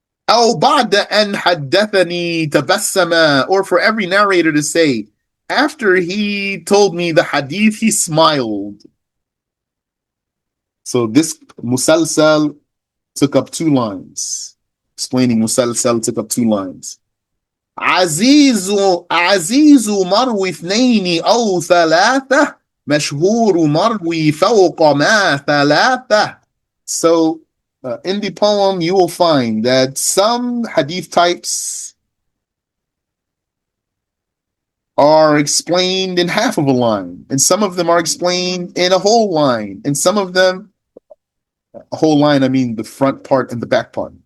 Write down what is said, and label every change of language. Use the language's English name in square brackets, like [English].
[Arabic] أو بعد أن حدثني تبسم, [English] or for every narrator to say, after he told me the hadith, he smiled. So this musalsal took up 2 lines. Explaining musalsal took up 2 lines. [Arabic] عزيز مروي 2 أو 3 مشهور مروي فوق ما 3. [English] So in the poem you will find that some hadith types are explained in half of a line, and some of them are explained in a whole line, and some of them, a whole line, I mean the front part and the back part.